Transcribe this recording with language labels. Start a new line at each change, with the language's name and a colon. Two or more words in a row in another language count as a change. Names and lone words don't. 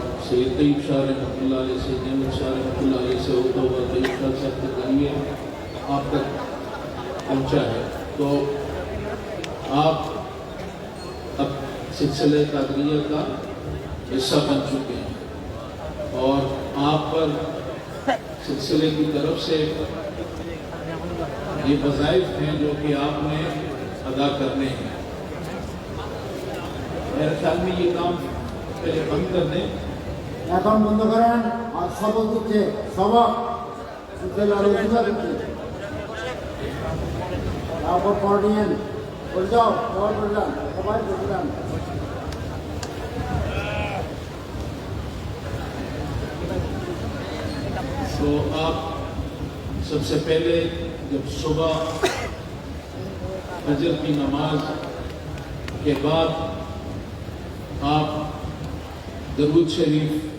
Urdu: سید طیب شاہ
Arabic: رحمۃ اللہ علیہ
Urdu: سے، نعمت شاہ
Arabic: رحمۃ اللہ علیہ
Urdu: سے ہوتا ہوا طیب شاہ صاحب کے ذریعے آپ تک پہنچا ہے، تو آپ اب سلسلہ قادریہ کا حصہ بن چکے ہیں، اور آپ پر سلسلے کی طرف سے یہ وظائف ہیں جو کہ آپ نے ادا کرنے ہیں۔ میرے خیال میں یہ کام پہلے بند کر دیں،
Bangla: এখন বন্ধ করেন আর সবক দিচ্ছে সবক আলোচনা দিচ্ছে তারপর পড়িয়েন বলে যাও সবাই বললাম সবাই বললাম
Urdu: تو آپ سب سے پہلے جب صبح فجر کی نماز کے بعد آپ درود شریف